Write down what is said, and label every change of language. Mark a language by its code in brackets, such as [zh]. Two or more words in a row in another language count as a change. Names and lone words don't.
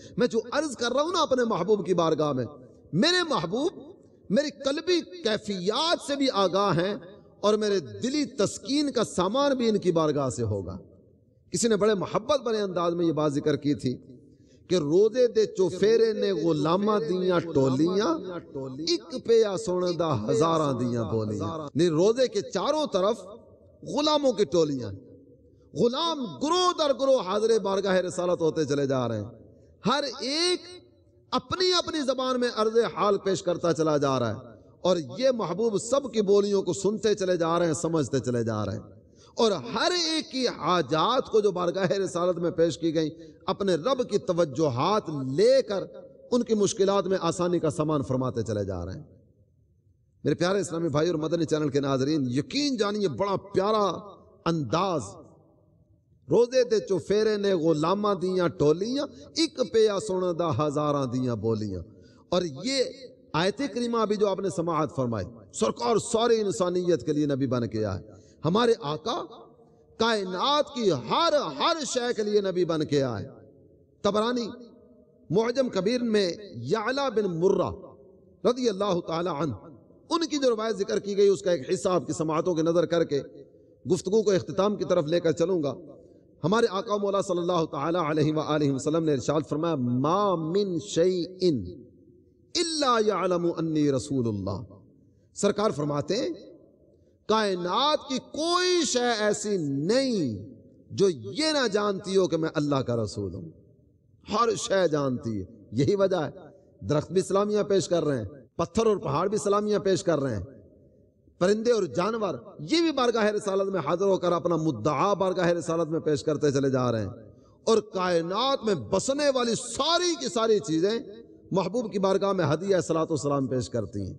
[ur] میں جو عرض کر رہا ہوں نا اپنے محبوب کی بارگاہ میں، میرے محبوب میری قلبی کیفیات سے بھی آگاہ ہیں اور میرے دلی تسکین کا سامان بھی ان کی بارگاہ سے ہوگا۔ کسی نے بڑے محبت بڑے انداز میں یہ بات ذکر کی تھی کہ [pa] روزے دے چوفیرے نے غلاماں دیاں ٹولیاں، ایک پیا سونے دا ہزاراں دیاں بولیاں۔ [ur] نہیں، روزے کے چاروں طرف غلاموں کی ٹولیاں، غلام گروہ در گروہ حاضر بارگاہ رسالت ہوتے چلے جا رہے ہیں، ہر ایک اپنی اپنی زبان میں عرض حال پیش کرتا چلا جا رہا ہے، اور یہ محبوب سب کی بولیوں کو سنتے چلے جا رہے ہیں، سمجھتے چلے جا رہے ہیں، اور ہر ایک کی حاجات کو جو بارگاہ رسالت میں پیش کی گئی اپنے رب کی توجہات لے کر ان کی مشکلات میں آسانی کا سامان فرماتے چلے جا رہے ہیں۔ میرے پیارے اسلامی بھائی اور مدنی چینل کے ناظرین، یقین جانیے بڑا پیارا انداز، [pa] روزے دے چوفیرے نے غلاماں دیاں ٹولیاں، ایک پیا سونا دا ہزاراں دیاں بولیاں۔ [ur] اور یہ آیت کریمہ بھی جو آپ نے سماعت فرمائی، سرکار ساری انسانیت کے لیے نبی بن کے آئے، ہمارے آقا کائنات کی ہر شے کے لیے نبی بن کے آئے۔ طبرانی معجم کبیر میں یعلا بن مرہ [ar] رضی اللہ تعالی عنہ، [ur] ان کی جو روایت ذکر کی گئی اس کا ایک حصہ آپ کی سماعتوں کی نظر کر کے گفتگو کو اختتام کی طرف لے کر چلوں گا۔ ہمارے آقا مولا [ar] صلی اللہ تعالی علیہ وآلہ وسلم [ur] نے ارشاد فرمایا، [ar] ما من شیء الا یعلم انی رسول اللہ۔ [ur] سرکار فرماتے ہیں کائنات کی کوئی شے ایسی نہیں جو یہ نہ جانتی ہو کہ میں اللہ کا رسول ہوں، ہر شے جانتی ہے۔ یہی وجہ ہے درخت بھی سلامیاں پیش کر رہے ہیں، پتھر اور پہاڑ بھی سلامیاں پیش کر رہے ہیں، پرندے اور جانور یہ بھی بارگاہ رسالت میں حاضر ہو کر اپنا مدعا بارگاہ رسالت میں پیش کرتے چلے جا رہے ہیں، اور کائنات میں بسنے والی ساری کی ساری چیزیں محبوب کی بارگاہ میں ہدیہ صلاۃ والسلام پیش کرتی ہیں۔